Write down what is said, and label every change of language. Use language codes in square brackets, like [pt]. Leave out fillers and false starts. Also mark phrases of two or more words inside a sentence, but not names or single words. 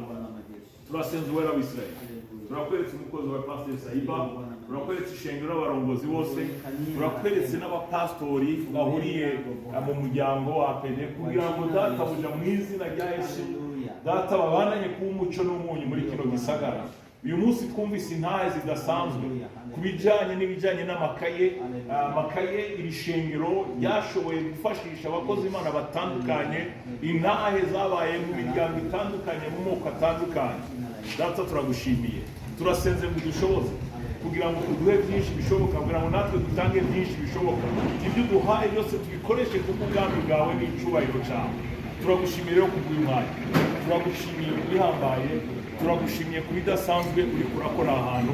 [rn] Turasenze uwera w'Isirayeli, turakweretse umukozi wa Pastor Saiba, turakweretse ishengero n'abarongozi bose, turakweretse n'abapastori bahuriye mu muryango wa APD kugira ngo databuja mu izina rya Yesu, data babandanye kuba umuco n'umunyu muri kino gisagara. Uyu munsi twumvise intahe zidasanzwe ku bijanye n'amakaye iri shengero ryashoboye gufashisha abakozi Imana batandukanye. Intahe zabaye mu miryango itandukanye, mu moko atandukanye. Data turagushimiye, turasenze ngo dushoboze kugira ngo uduhe byinshi bishoboka, kugira ngo natwe dutange byinshi bishoboka. Ibyo duhaye byose tubikoreshe ku bwami bwawe n'icubahiro cyawe. Turagushimiye rero kubw'uyu mwanya, turagushimiye kubihambaye, turagushimiye kubidasanzwe uri kurakora ahantu.